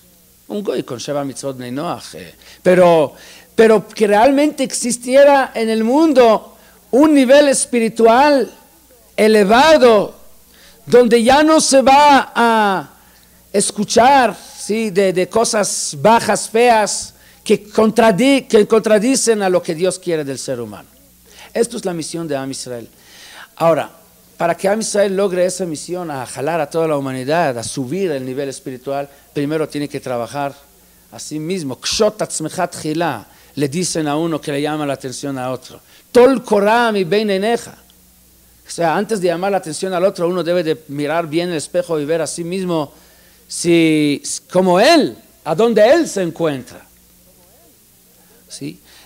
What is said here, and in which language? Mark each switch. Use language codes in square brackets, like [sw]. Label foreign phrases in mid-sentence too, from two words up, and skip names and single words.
[es] Un goy con [he] שבע מצוות בני נח, [es] pero que realmente existiera en el mundo un nivel espiritual elevado, donde ya no se va a escuchar, ¿sí?, de cosas bajas, feas, que contradicen a lo que Dios quiere del ser humano. Esto es la misión de [he] עם ישראל. [es] Ahora, para que [he] עם ישראל [es] logre esa misión, a jalar a toda la humanidad, a subir el nivel espiritual, primero tiene que trabajar a sí mismo. [he] קשוט עצמך תחילה, [es] le dicen a uno que le llama la atención a otro. [he] טול קורה מבין עיניך. [es] O sea, antes de llamar la atención al otro, uno debe de mirar bien el espejo y ver a sí mismo como él, a dónde él se encuentra. ¿Sí?